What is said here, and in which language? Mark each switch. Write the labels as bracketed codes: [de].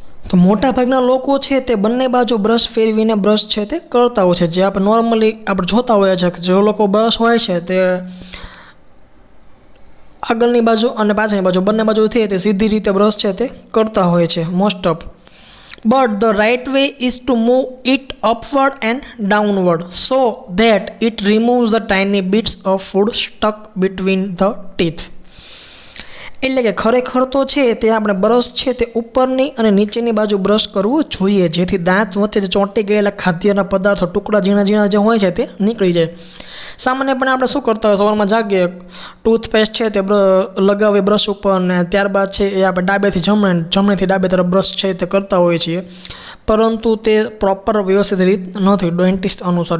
[gu] તો મોટાભાગના લોકો છે તે બંને બાજુ બ્રશ ફેરવીને બ્રશ છે તે કરતા હોય છે. જે આપણે નોર્મલી આપણે જોતા હોઈએ છીએ કે જે લોકો બ્રશ હોય છે તે આગળની બાજુ અને પાછળની બાજુ બંને બાજુથી તે સીધી રીતે બ્રશ છે તે કરતા હોય છે [en] Most of. But the right way is to move it upward and downward so that it removes the tiny bits of food stuck between the teeth. [gu] એટલે કે ખરેખર તો છે તે આપણે બ્રશ છે તે ઉપરની અને નીચેની બાજુ બ્રશ કરવું જોઈએ, જેથી દાંત વચ્ચે જે ચોંટી ગયેલા ખાદ્યના પદાર્થો ટુકડા ઝીણા ઝીણા જે હોય છે તે નીકળી જાય. સામાન્યપણે આપણે શું કરતા હોય, સવારમાં જાગીએ ટૂથપેસ્ટ છે તે લગાવીએ બ્રશ ઉપર ને ત્યારબાદ છે એ આપણે ડાબેથી જમણેથી ડાબે તરફ બ્રશ છે તે કરતા હોઈએ છીએ, પરંતુ તે પ્રોપર વ્યવસ્થિત રીત નથી ડેન્ટિસ્ટ અનુસાર.